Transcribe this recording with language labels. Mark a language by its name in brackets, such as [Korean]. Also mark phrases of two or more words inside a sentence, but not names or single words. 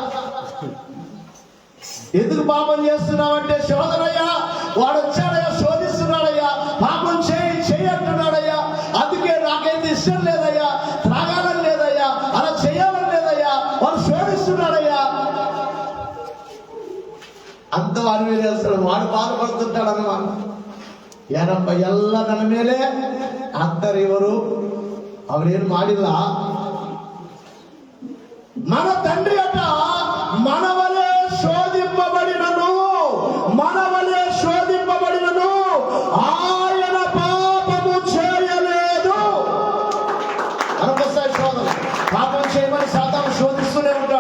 [Telugu] ఎందుకు పాపం చేస్తున్నావంటే, శోధనయ్యా, వాడు వచ్చాడయ్యా, శోధిస్తున్నాడయ్యా, పాపం చేయి అంటున్నాడయ్యా, అందుకే నాకైతే ఇష్టం లేదయ్యా, త్రాగాలని లేదయ్యా, అలా చేయాలని లేదయ్యా, వాడు శోధిస్తున్నాడయ్యా. అంత వాడి మీద చేస్తాడు, వాడు బాధపడుతుంటాడు అన్నమాట. [Kannada] ಏನಪ್ಪ ಎಲ್ಲ ನನ್ನ ಮೇಲೆ ಹಾಕ್ತಾರೆ ಇವರು, ಅವರೇನು ಮಾಡಿಲ್ಲ. [Telugu] మన తండ్రి అట మనవలే శోధింపబడినను, మనవలే శోధింపబడినను ఆయన పాపము చేయలేదు. అనొకసారి శోధన, పాపం చేయమని సాతాను శోధిస్తూనే ఉంటాడు.